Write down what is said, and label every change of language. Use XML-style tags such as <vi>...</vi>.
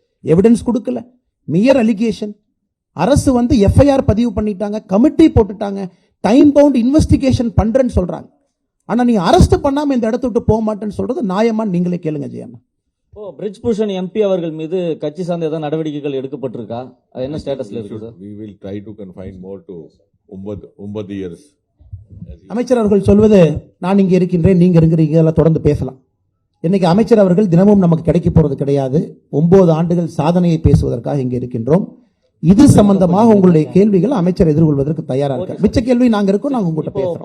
<ta>Evidence கொடுக்கல,</ta> <en>Mere allegation.</en> <ta>அரசு வந்து எஃப்ஐஆர் பதிவு பண்ணிட்டாங்க, கமிட்டி போட்டுட்டாங்க,</ta> <en>time bound investigation</en> <ta>பண்றேன்னு சொல்றாங்க. ஆனா நீங்க அரெஸ்ட் பண்ணாம இந்த இடத்த விட்டு போக மாட்டேன்னு சொல்றது நியாயமான்னு நீங்களே கேளுங்க ஜெயண்ணா. பிரிட்ஜ் பூஷன் எம்பி அவர்கள் மீது கட்சி சார்ந்த ஏதாவது நடவடிக்கைகள் எடுக்கப்பட்டிருக்கா? அது என்ன ஸ்டேட்டஸ்ல இருக்கு sir?</ta> <en>We will try to confine more to 9 years.</en> <ta>அமைச்சர் அவர்கள் சொல்வது நான் இங்க இருக்கின்றேன், நீங்க இருக்கிறீங்க, எல்லாம் தொடர்ந்து பேசலாம். இன்னைக்கு அமைச்சர் அவர்கள் தினமும் நமக்கு கிடைக்க போறது கிடையாது. 9 ஆண்டுகள் சாதனையை பேசுவதற்காக இங்க இருக்கின்றோம். இது சம்பந்தமாக உங்களுடைய கேள்விகள் அமைச்சர் எதிர்கொள்வதற்கு தயாரா இருக்கார். மிச்ச கேள்வி நாங்க இருக்கோம், நாங்க உங்ககிட்ட பேசுறோம்.</ta>